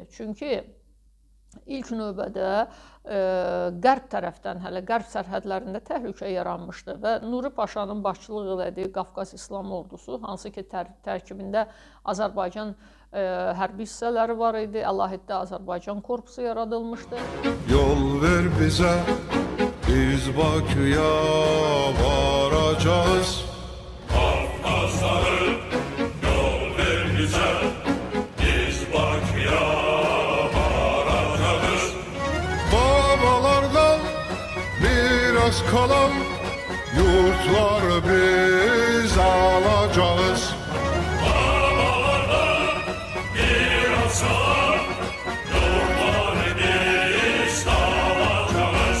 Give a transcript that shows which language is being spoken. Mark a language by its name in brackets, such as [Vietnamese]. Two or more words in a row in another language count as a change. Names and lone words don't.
[Azerbaijani] Çünki İlk növbədə qərb tərəfdən, hələ qərb sərhədlərində təhlükə yaranmışdı və Nuri Paşanın başçılıq elədiyi Qafqaz İslam Ordusu, hansı ki tərkibində Azərbaycan hərbi hissələri var idi, əlahiddə Azərbaycan korpusu yaradılmışdı. [Turkish] Yol ver bizə, biz Bakıya varacağız. Qafqazları yol ver bizə, biz Bakıya kalan yurtları biz alacağız. Babalardan biraz kalan yurtları biz alacağız.